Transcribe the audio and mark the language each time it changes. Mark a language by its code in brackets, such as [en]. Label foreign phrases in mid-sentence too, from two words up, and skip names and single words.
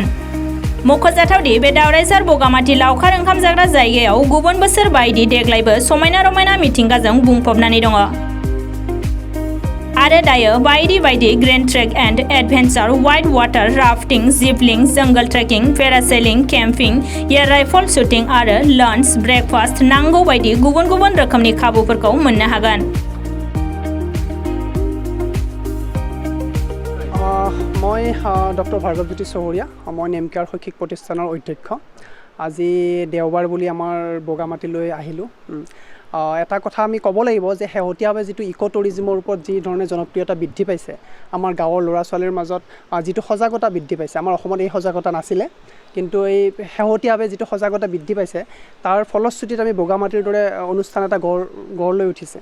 [brx] मख'जाथावदि बे दावराइसार बगामाटि लावखार ओंखाम जाग्रा जायगायाव गुबुन बोसोर बायदि देग्लायबो समायना रमायना मिथिंगाजों बुंफबनानै दङ। आरो दायो बायदि बायदि [en] grand trek and adventure, white water rafting, zipline, jungle trekking, parasailing, camping, air rifle shooting [brx] आरो [en] lunch, breakfast [brx] नांगौ बायदि गुबुन गुबुन रोखोमनि खाबुफोरखौ मोननो हागोन। [as] মই ডক্টৰ ভাৰ্গৱজ্যোতি চহৰীয়া, মই নেমকেয়াৰ শৈক্ষিক প্ৰতিষ্ঠানৰ অধ্যক্ষ। আজি দেওবাৰ বুলি আমাৰ বগামাটিলৈ আহিলোঁ। এটা কথা আমি ক'ব লাগিব যে শেহতীয়াভাৱে যিটো [en] eco tourism [as] ওপৰত যি ধৰণে জনপ্ৰিয়তা বৃদ্ধি পাইছে, আমাৰ গাঁৱৰ ল'ৰা ছোৱালীৰ মাজত যিটো সজাগতা বৃদ্ধি পাইছে, আমাৰ অসমত এই সজাগতা নাছিলে, কিন্তু এই শেহতীয়াভাৱে যিটো সজাগতা বৃদ্ধি পাইছে তাৰ ফলশ্ৰুতিত আমি বগামাটিৰ দৰে অনুষ্ঠান এটা গঢ় লৈ উঠিছে।